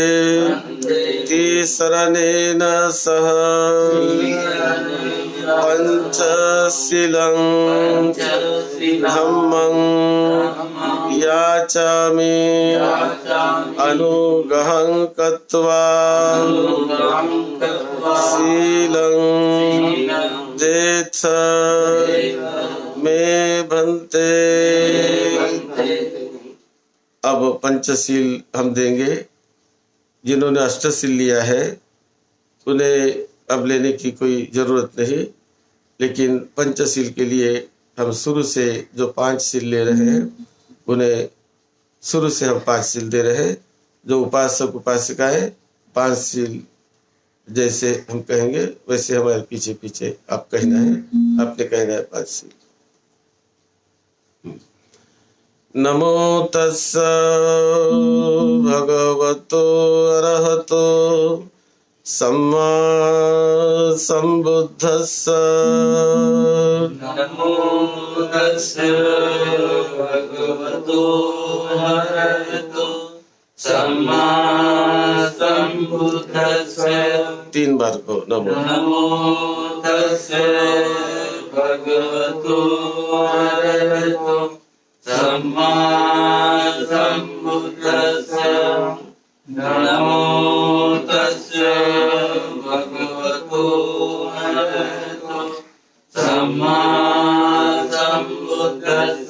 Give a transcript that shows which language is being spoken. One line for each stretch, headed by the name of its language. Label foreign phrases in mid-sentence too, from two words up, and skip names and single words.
Pali: तिसरनेन सह पंचशीलं धम्मं याचामि अनुगहं कृत्वा शीलं देथ मे भन्ते।
Hindi: अब पंचशील हम देंगे। जिन्होंने अष्टशील लिया है उन्हें अब लेने की कोई जरूरत नहीं, लेकिन पंचशील के लिए हम शुरू से जो 5 शील ले रहे हैं उन्हें शुरू से हम 5 शील दे रहे हैं। जो उपासक उपासिकाएं 5 शील जैसे हम कहेंगे वैसे हमारे पीछे पीछे आप कहना है, आपने कहना है 5 शील।
Pali: नमो तस्स भगवतो अरहतो सम्मा संबुद्धस्स। नमो तस्स भगवतो अरहतो सम्मा संबुद्धस्स।
Hindi: 3 बार को नमो।
Pali: नमो तस्स भगवतो अरहतो सम्मा संबुद्धस्स। नमो तस्स भगवतो अरहतो सम्मा संबुद्धस्स।